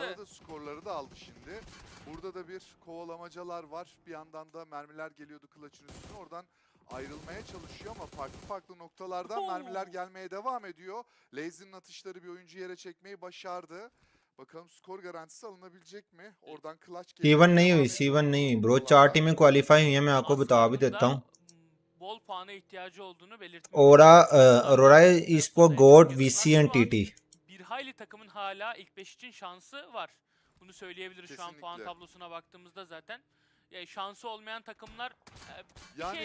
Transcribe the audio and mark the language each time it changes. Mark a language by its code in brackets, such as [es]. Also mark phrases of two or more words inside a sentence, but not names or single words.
[tr] yakaladı, skorları da aldı şimdi. Burada da bir kovalamacalar var. Bir yandan da mermiler geliyordu Clutch'ın üstüne. Oradan ayrılmaya çalışıyor ama farklı noktalardan mermiler gelmeye devam ediyor. Lazy'nin atışları bir oyuncu yere çekmeyi başardı. Bakalım skor garantisi alınabilecek mi? Oradan clutch geliyor. [hi] C1 नहीं हुई C1 नहीं हुई ब्रो 4 टीमें क्वालिफाई हुई हैं मैं आपको बता भी देता हूँ [tr] Bol puana ihtiyacı olduğunu belirtmek. [en] Aurora Esports GOAT VC and TT [tr] Bir hayli takımın hala ilk 5 için şansı var. Bunu söyleyebiliriz şu an puan Kesinlikle. tablosuna baktığımızda zaten. Şansı olmayan takımlar bir Yani-